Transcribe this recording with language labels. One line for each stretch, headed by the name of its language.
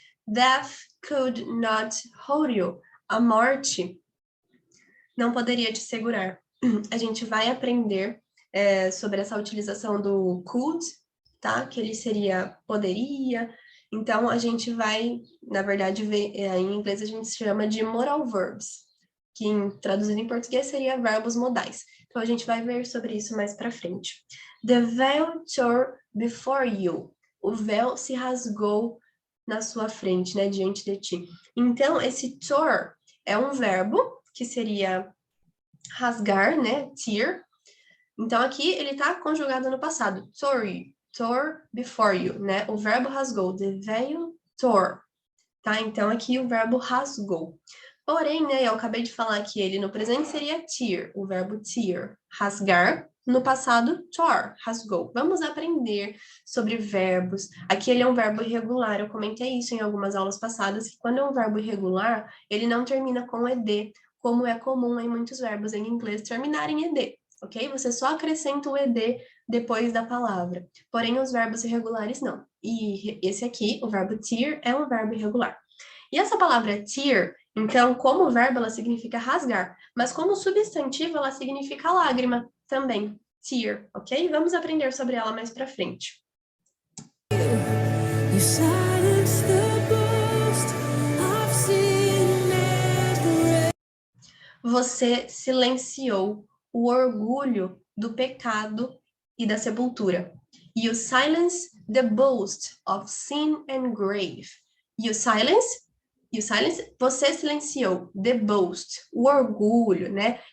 English: Death could not hold you.
Portuguese: A morte não poderia te segurar. A gente vai aprender sobre essa utilização do could, tá? Que ele seria poderia. Então, a gente vai, na verdade, ver, em inglês a gente chama de modal verbs, que traduzido em português seria verbos modais. Então, a gente vai ver sobre isso mais para frente.
English: The veil tore before you.
Portuguese: O véu se rasgou na sua frente, né, diante de ti. Então, esse tore é um verbo que seria rasgar, né? Tear. Então, aqui ele tá conjugado no passado. Tore before you, né? O verbo rasgou.
English: The veil tore. Tá?
Portuguese: Então, aqui o verbo rasgou. Porém, né, eu acabei de falar que ele no presente seria tear, o verbo tear, rasgar. No passado, tore, rasgou. Vamos aprender sobre verbos. Aqui ele é um verbo irregular, eu comentei isso em algumas aulas passadas, que quando é um verbo irregular, ele não termina com ed, como é comum em muitos verbos em inglês terminarem em ed, ok? Você só acrescenta o ed depois da palavra. Porém, os verbos irregulares não. E esse aqui, o verbo tear, é um verbo irregular. E essa palavra tear, então, como verbo, ela significa rasgar, mas como substantivo, ela significa lágrima também, tear, ok? Vamos aprender sobre ela mais pra frente.
English: You silence the boast I've seen never.
Portuguese: Você silenciou o orgulho do pecado e da sepultura.
English: You silence the boast of sin and grave. You silence,
Portuguese: você silenciou
English: the boast,
Portuguese: o orgulho, né?